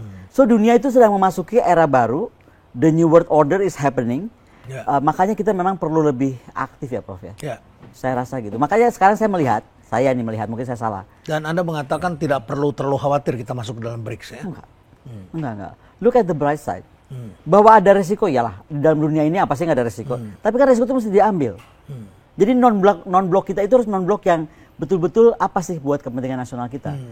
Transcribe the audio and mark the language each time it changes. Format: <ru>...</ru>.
<id>So dunia itu sedang memasuki era baru.</id> <en>The new world order is happening.</en> <id>Makanya kita memang perlu lebih aktif ya, Prof ya. Saya rasa gitu. Makanya sekarang saya melihat, mungkin saya salah. Dan Anda mengatakan tidak perlu terlalu khawatir kita masuk ke dalam BRICS ya? Enggak.</id> <en>Look at the bright side.</en> <id>Bahwa ada resiko, iyalah. Di dalam dunia ini apa sih nggak ada resiko. Tapi kan resiko itu mesti diambil. Jadi non-blok kita itu harus non-blok yang betul-betul apa sih buat kepentingan nasional kita.</id>